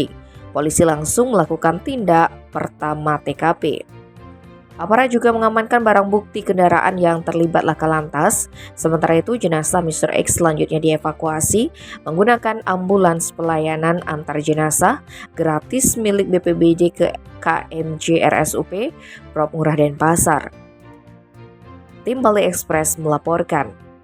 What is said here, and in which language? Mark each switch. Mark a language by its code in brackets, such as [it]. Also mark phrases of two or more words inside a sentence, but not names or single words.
[id] Polisi langsung melakukan tindak pertama TKP. Aparat juga mengamankan barang bukti kendaraan yang terlibat laka lantas. Sementara itu jenazah Mr. X selanjutnya dievakuasi menggunakan ambulans pelayanan antar jenazah gratis milik BPBD ke KMJ RSUP Prop Ngurah Denpasar. Tim Bali Express melaporkan.